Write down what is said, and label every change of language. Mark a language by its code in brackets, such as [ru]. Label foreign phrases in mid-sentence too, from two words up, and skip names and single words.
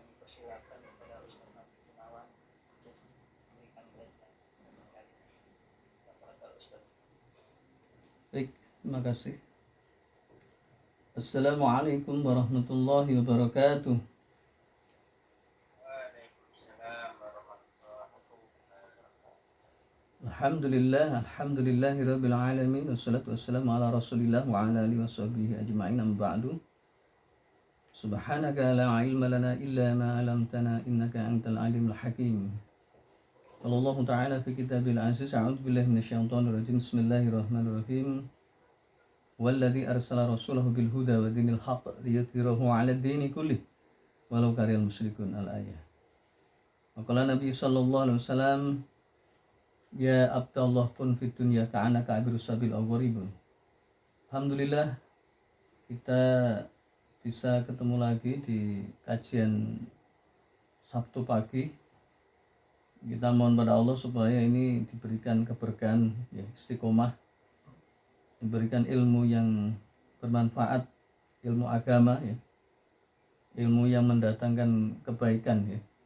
[id] Baik, terima kasih. [ar] السلام عليكم ورحمة الله وبركاته. الحمد لله رب العالمين والصلاة والسلام على رسول الله وعلى آله وصحبه أجمعين أما بعد. سبحانك لا علم لنا إلا ما علمتنا إنك أنت العليم الحكيم. قال الله تعالى في الكتاب العزيز أعوذ بالله من الشيطان الرجيم. Bismillahirrahmanirrahim. والذي أرسل رسوله بالهدى ودين الحق ليظهره على الدين كله ولو كره المشركون. الآية. ما قال النبي صلى الله عليه وسلم يا عبد الله كن في الدنيا كأنك عابر السبيل أو غريب. [id] Alhamdulillah kita bisa ketemu lagi di kajian Sabtu pagi. Kita mohon pada Allah supaya ini diberikan keberkahan, ya, istiqomah, diberikan ilmu yang bermanfaat, ilmu agama, ya, ilmu yang mendatangkan kebaikan, ya.